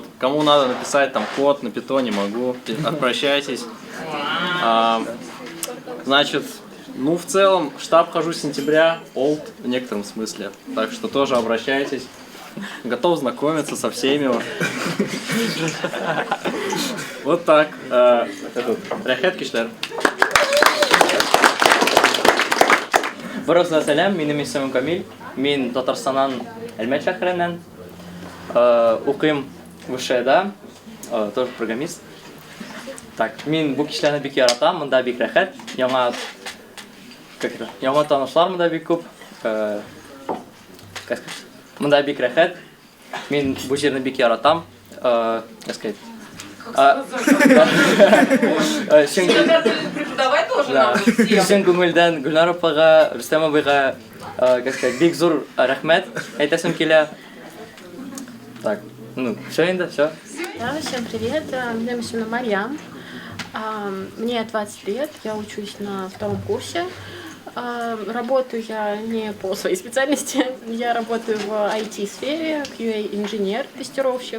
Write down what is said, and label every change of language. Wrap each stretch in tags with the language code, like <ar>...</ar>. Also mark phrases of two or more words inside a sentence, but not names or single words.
<ru>Кому надо написать там код на питоне, могу, обращайтесь. Значит, ну в целом в штаб хожу с сентября, old в некотором смысле, так что тоже обращайтесь. Готов знакомиться со всеми. Вот так.</ru> <tt>Рахет Кишлер. Баразна салям, минем исемим Камиль, мин Татарстанан Әлмәт шәһәреннән, укыйм ВШЭда, тоже программист. Так, мин бу кешеләрне бик яратам, монда бик рәхәт, яңа танышлар монда бик күп. Монда бик рәхәт, мин бу җирне бик яратам.</tt> <ru>Давай тоже нам всем.</ru> <tt>Всем күңелдән Гульнар апага, Рөстәм абыйга, бик зур рәхмәт әйтәсем килә.</tt> <ru>Так, ну, все инде, все. Да, всем привет, меня зовут Марьям, мне 20 лет, я учусь на втором курсе. Работаю я не по своей специальности, я работаю в IT-сфере, QA-инженер, тестировщик.</ru>